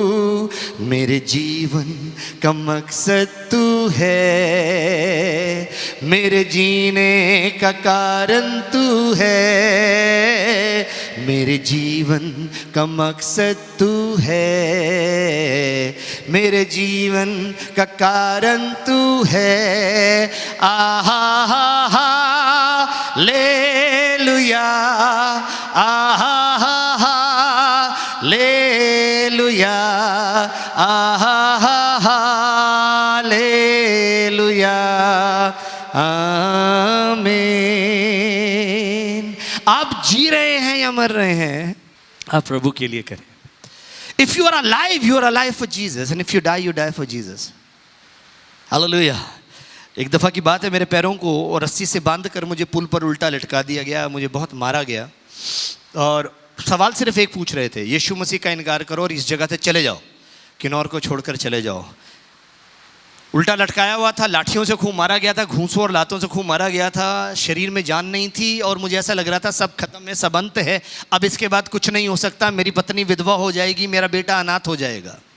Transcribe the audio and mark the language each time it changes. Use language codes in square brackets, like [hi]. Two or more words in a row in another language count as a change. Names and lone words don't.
[hi] मेरे जीवन का मकसद तू है, मेरे जीने का कारण तू है, मेरे जीवन का मकसद तू है, मेरे जीवन का कारण तू है। आहा हा हा लेलुया, आहा हा हा लेलुया, आहा हा हा लेलुया, आमीन। आप जी रहे हैं या मर रहे हैं, आप प्रभु के लिए करें। [en] If you are alive, you are alive for Jesus, and if you die, you die for Jesus. [hi] हालेलुया। एक दफ़ा की बात है, मेरे पैरों को और रस्सी से बांधकर मुझे पुल पर उल्टा लटका दिया गया, मुझे बहुत मारा गया और सवाल सिर्फ एक पूछ रहे थे, यीशु मसीह का इनकार करो और इस जगह से चले जाओ, किन्नौर को छोड़कर चले जाओ। उल्टा लटकाया हुआ था, लाठियों से खूब मारा गया था, घूंसों और लातों से खूब मारा गया था, शरीर में जान नहीं थी और मुझे ऐसा लग रहा था सब खत्म है, सब अंत है, अब इसके बाद कुछ नहीं हो सकता, मेरी पत्नी विधवा हो जाएगी, मेरा बेटा अनाथ हो जाएगा।